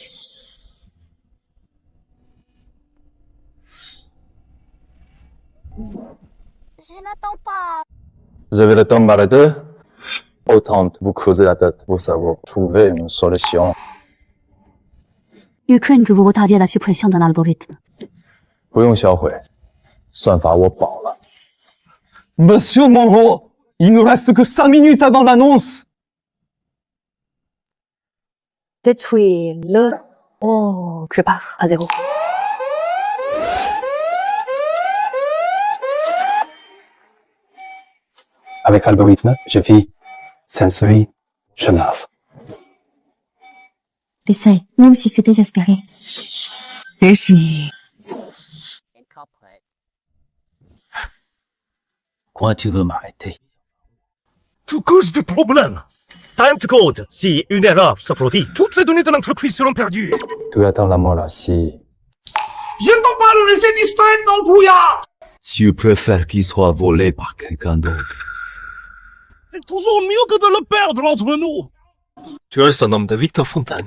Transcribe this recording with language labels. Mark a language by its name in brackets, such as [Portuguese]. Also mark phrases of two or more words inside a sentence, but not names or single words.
[French] Je n'attends pas. Vous avez le temps de m'arrêter? Autant vous creuser la tête pour savoir trouver une solution. Je crains que vous retardiez la suppression d'un algorithme. [Chinese] 不用销毁，算法我保了。 [French] Monsieur Moreau, il ne reste que 5 minutes avant l'annonce. Détruire-le. Oh, je pars à zéro. Avec l'algorithme, je vis sensory Genève. Essaye, même si c'est désespéré. Quoi, tu veux m'arrêter? Tu causes des problèmes. [English] Time to code. [French] Si une erreur se produit, toutes les données de l'entreprise seront perdues. Tu attends la mort là, si... Je ne peux pas le laisser distraire dans le brouillard. Tu préfères qu'il soit volé par quelqu'un d'autre. C'est toujours mieux que de le perdre entre nous. Tu es un homme de Victor Fontaine.